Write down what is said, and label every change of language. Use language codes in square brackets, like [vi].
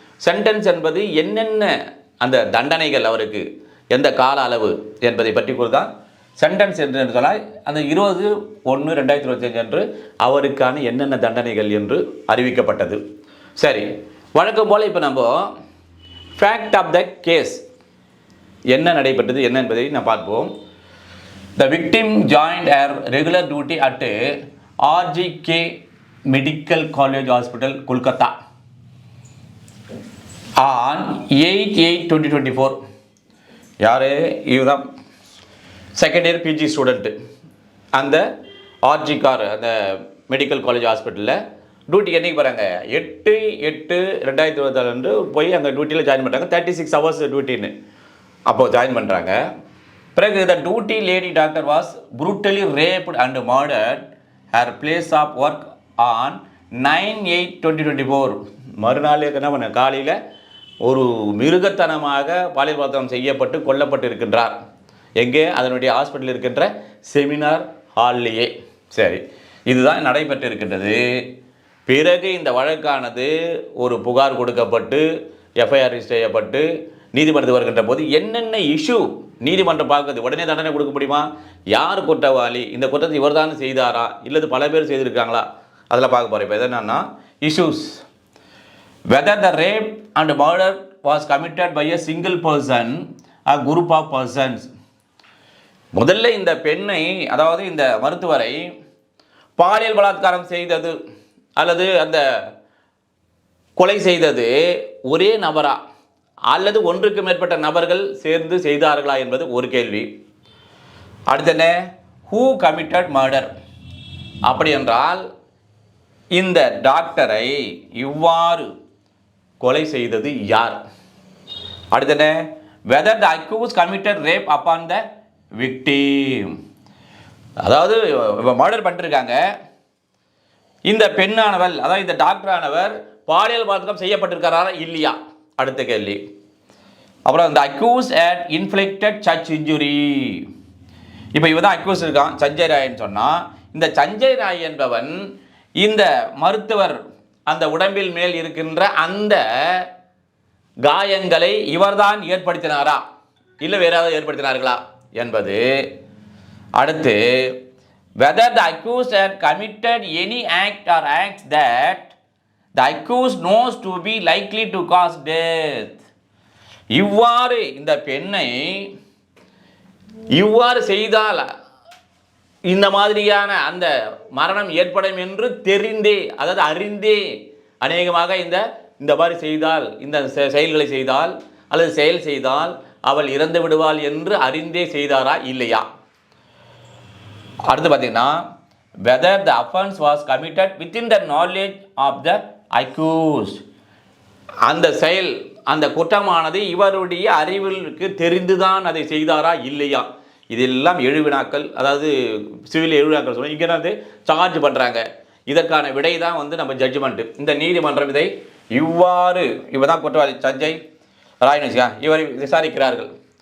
[ta] Sentence என்பது என்னென்ன அந்த தண்டனைகள், அவருக்கு எந்த கால அளவு என்பதை பற்றி கூட தான் சென்டென்ஸ் என்று சொன்னால், அந்த 20/1/2025 அன்று அவருக்கான என்னென்ன தண்டனைகள் என்று அறிவிக்கப்பட்டது. சரி, வழக்கம் போல் இப்போ நம்ம [en] fact of the case [ta] என்ன நடைபெற்றது என்ன என்பதை நான் பார்ப்போம். [en] The victim joined her regular duty at RGK Medical College Hospital, Kolkata on 8/8/2024. [ta] யார் இதுதான் செகண்ட் இயர் பிஜி ஸ்டூடெண்ட்டு. அந்த ஆர்ஜிகார் அந்த மெடிக்கல் காலேஜ் ஹாஸ்பிட்டலில் டியூட்டிக்கு என்றைக்கு போகிறாங்க, 8/8/2024 அன்று போய் அங்கே டியூட்டியில் ஜாயின் பண்ணுறாங்க. [en] 36 hours [ta] டியூட்டின்னு அப்போது ஜாயின் பண்ணுறாங்க. பிறகு [en] The duty lady doctor was brutally raped and murdered her place of work on 9/8/2024. [ta] மறுநாள் என்ன பண்ண, காலையில் ஒரு மிருகத்தனமாக பாலியல் பலாத்காரம் செய்யப்பட்டு கொல்லப்பட்டு இருக்கின்றார். எங்கே, அதனுடைய ஹாஸ்பிட்டல் இருக்கின்ற செமினார் ஹால்லையே. சரி, இதுதான் நடைபெற்று இருக்கின்றது. பிறகு இந்த வழக்கானது ஒரு புகார் கொடுக்கப்பட்டு எஃப்ஐஆர் ரிஜிஸ்டர் செய்யப்பட்டு நீதிமன்றத்துக்கு வருகின்ற போது என்னென்ன இஷ்யூ நீதிமன்றம் பார்க்குறது, உடனே தண்டனை கொடுக்க முடியுமா, யார் குற்றவாளி, இந்த குற்றத்தை இவர் தான் செய்தாரா இல்லது பல பேர் செய்திருக்காங்களா, அதில் பார்க்க போகிறேன். இப்போ என்னன்னா [en] Issues, whether the rape and murder was committed by a single person or group of persons. [ta] முதல்ல இந்த பெண்ணை, அதாவது இந்த மருத்துவரை பாலியல் பலாத்காரம் செய்தது அல்லது அந்த கொலை செய்தது ஒரே நபரா அல்லது ஒன்றுக்கு மேற்பட்ட நபர்கள் சேர்ந்து செய்தார்களா என்பது ஒரு கேள்வி. அடுத்த [en] who committed murder, [ta] அப்படி என்றால் இந்த டாக்டரை இவ்வாறு கொலை செய்தது யார். [en] அடுத்த whether the accused committed rape upon the victim. [ta] அதாவது மர்டர் பண்ணிருக்காங்க, இந்த பெண்ணானவள், அதாவது இந்த டாக்டரானவர் பாலியல் பலாத்காரம் செய்யப்பட்டிருக்கிறாரா இல்லையா, அடுத்த கேள்வி. அப்புறம் இந்த [en] accused had inflicted such injury. [ta] இப்போ இவன் தான் அக்யூஸ் இருக்கான், சஞ்சய் ராய்ன்னு சொன்னால், இந்த சஞ்சய் ராய் என்பவன் இந்த மருத்துவர் அந்த உடம்பில் மேல் இருக்கின்ற அந்த காயங்களை இவர்தான் ஏற்படுத்தினாரா இல்லை வேற ஏதாவது ஏற்படுத்தினார்களா என்பது. [en] அடுத்து whether the accused had committed any act or acts that the accused knows to be likely to cause death. [ta] இவ்வாறு இந்த பெண்ணை இவ்வாறு செய்தால் இந்த மாதிரியான அந்த மரணம் ஏற்படும் என்று தெரிந்தே, அதாவது அறிந்தே, அநேகமாக இந்த மாதிரி செய்தால், இந்த செயல்களை செய்தால் அல்லது செயல் செய்தால் அவள் இறந்து விடுவாள் என்று அறிந்தே செய்தாரா இல்லையா. அடுத்து பார்த்தீங்கன்னா [en] whether the offense was committed within the knowledge of the accused. [ta] அந்த செயல், அந்த குற்றமானது இவருடைய அறிவிற்கு தெரிந்துதான் அதை செய்தாரா இல்லையா. இதெல்லாம் 7 வினாக்கள், அதாவது சிவில் 7 வினாக்கள் சொல்லுவோம். இங்கே வந்து சார்ஜ் பண்ணுறாங்க, இதற்கான விடை தான் நம்ம ஜட்ஜ்மெண்ட்டு. இந்த நீதிமன்றம் இதை இவ்வாறு, இவர் தான் குற்றவாளி சஞ்சய் ராய்னு வச்சுக்கா, இவரை விசாரிக்கிறார்கள்.